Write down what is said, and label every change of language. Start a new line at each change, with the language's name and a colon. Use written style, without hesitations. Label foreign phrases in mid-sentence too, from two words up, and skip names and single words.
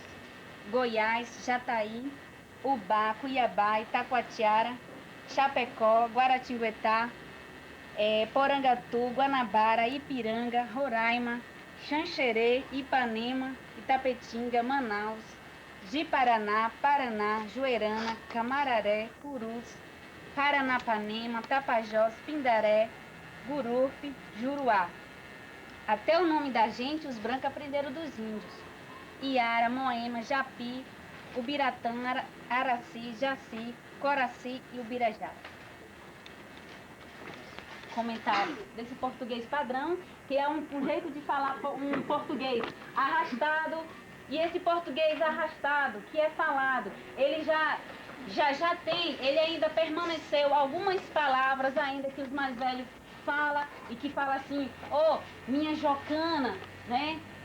Portuguese: Goiás, Jataí, Ubá, Cuiabá, Itacoatiara, Chapecó, Guaratinguetá, Porangatu, Guanabara, Ipiranga, Roraima, Xanxerê, Ipanema, Itapetinga, Manaus, Ji-Paraná, Paraná, Juerana, Camararé, Purus, Paranapanema, Tapajós, Pindaré, Gururpe, Juruá. Até o nome da gente os brancos aprenderam dos índios. Iara, Moema, Japi, Ubiratã, Araci, Jaci, Coraci e Ubirajá. Comentário desse português padrão, que é um jeito de falar um português arrastado, E esse português arrastado, que é falado, ele já tem, ele ainda permaneceu algumas palavras ainda que os mais velhos falam, e que fala assim, oh, minha jocana, né?